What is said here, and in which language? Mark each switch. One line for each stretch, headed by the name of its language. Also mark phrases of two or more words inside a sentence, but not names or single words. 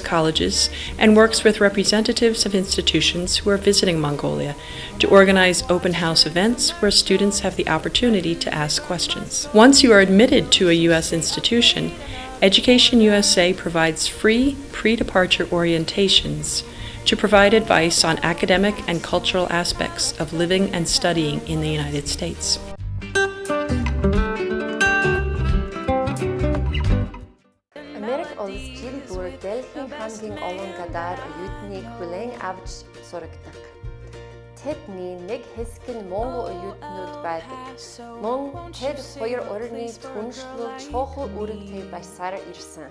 English: colleges and works with representatives of institutions who are visiting Mongolia to organize open house events where students have the opportunity to ask questions. Once you are admitted to a U.S. institution, EducationUSA provides free pre-departure orientations to provide advice on academic and cultural aspects of living and studying in the United States.
Mongolian: Дэлхийн хамгийн олон гадаад оюутныг хүлээн авч сургадаг. Тэдний нэг хэсэг нь Монгол оюутнууд байдаг. Мөн тэд хоёр орны түншлэл чухал үүрэгтэй байсаар ирсэн.